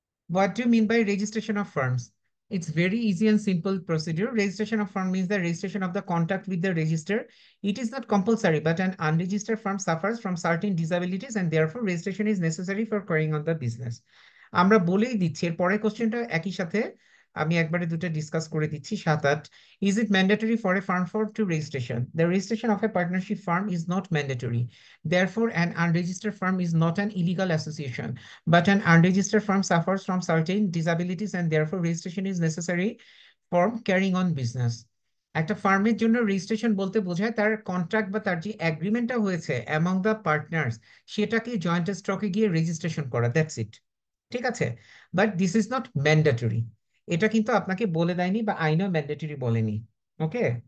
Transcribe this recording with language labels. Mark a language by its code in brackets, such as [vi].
[en] What do you mean by registration of firms? It's very easy and simple procedure. Registration of firm means the registration of the contact with the register. It is not compulsory, but an unregistered firm suffers from certain disabilities and therefore registration is necessary for carrying on the business. [bn] আমরা বলেই দিচ্ছি এর পরের কোশ্চেনটা একই সাথে আমি একবারে দুটো ডিসকাস করে দিচ্ছি, 7-8। [en] Is it mandatory for a firm for to registration? The registration of a partnership firm is not mandatory. Therefore, an unregistered firm is not an illegal association, but an unregistered firm suffers from certain disabilities and therefore registration is necessary for carrying on business. [bn] একটা ফার্মের জন্য registration বলতে বোঝায় তার contract বা তার যে এগ্রিমেন্টটা হয়েছে [en] among the partners, [bn] সেটাকে জয়েন্ট স্টকে গিয়ে রেজিস্ট্রেশন করা, [en] that's it, [bn] ঠিক আছে। [en] But this is not mandatory. [bn] এটা কিন্তু আপনাকে বলে দেয়নি বা আইনও ম্যান্ডেটরি বলেনি। ওকে।